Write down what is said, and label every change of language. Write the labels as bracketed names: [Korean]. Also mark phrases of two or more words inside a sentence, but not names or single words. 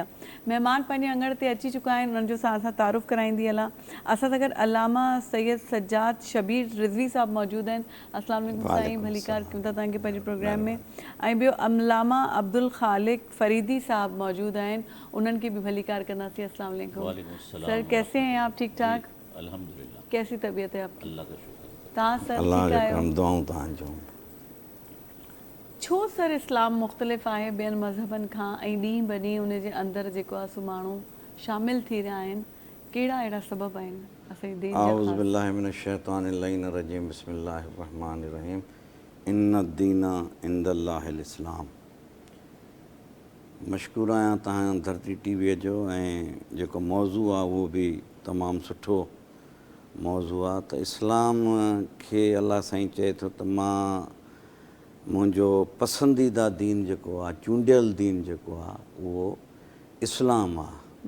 [Sindhi] महिमान पंहिंजे अंगण ते अची चुका आहिनि, उन्हनि जो असां तारुफ़ कराईंदी हलां. असां सां गॾु अलामा सैयद सज्जाद शबीर रिज़वी साहब मौजूदु आहिनि. [Arabic] السلام علیکم [Sindhi] साईं, भलीकार कयूं था तव्हांखे पंहिंजे प्रोग्राम में. ऐं ॿियो अलामा अब्दुल ख़ालिक फरीदी साहब मौजूदु आहिनि, उन्हनि खे बि भलीकार कंदासीं. [Arabic] السلام علیکم [Urdu] سر، کیسے ہیں آپ؟ ٹھیک ٹھاک, अल्हम्दुलिल्लाह. کیسی طبیعت ہے آپکی? اللہ کا شکر. [Sindhi] तव्हां सर अल्लाह ठीकु जो आहियो? करम, दुआऊं तव्हांजो. छो सर इस्लाम मुख़्तलिफ़ आहे ॿियनि मज़हबनि खां ऐं ॾींहुं ब ॾींहुं उन जे अंदरि जेको आहे सो माण्हू शामिलु थी रहिया आहिनि? कहिड़ा अहिड़ा सबब आहिनि असांजी दीन जा [Arabic] आऊज़ [Sindhi] ख़ासि? [Arabic] بالله من الشيطان الرجيم. بسم الله الرحمن الرحيم. إن الدين عند الله الإسلام. [Sindhi] मशकूर आहियां तव्हां धरती टीवीअ जो, ऐं जेको मौज़ू आहे उहो बि तमामु सुठो मौज़ू आहे. त इस्लाम खे अलाह साईं चए थो त मुंहिंजो पसंदीदा दीन जेको आहे, चूंडियल दीन जेको आहे, उहो इस्लाम आहे.